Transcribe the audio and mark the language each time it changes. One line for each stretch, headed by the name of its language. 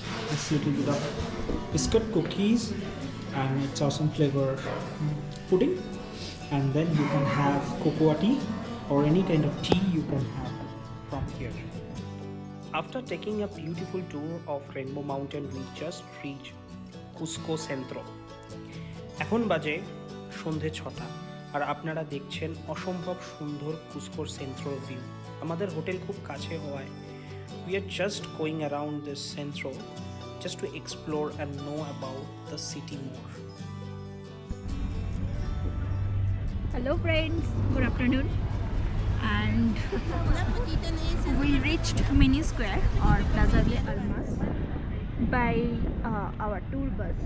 English: This little bit of biscuit, cookies, and it's awesome flavor pudding. And then you can have cocoa tea or any kind of tea you can have from here. After taking a beautiful tour of Rainbow Mountain, we just reached Cusco Centro.
Bangla: এখন বাজে সন্ধে 6টা আর আপনারা দেখছেন অসম্ভব সুন্দর কুসকোর সেন্ট্রোর view. আমাদের hotel খুব কাছে হওয়ায়
English: we are just going around this centro just to explore and know about the city more. Hello friends, good afternoon, and we reached Mini Square or Plaza de Armas by our tour bus.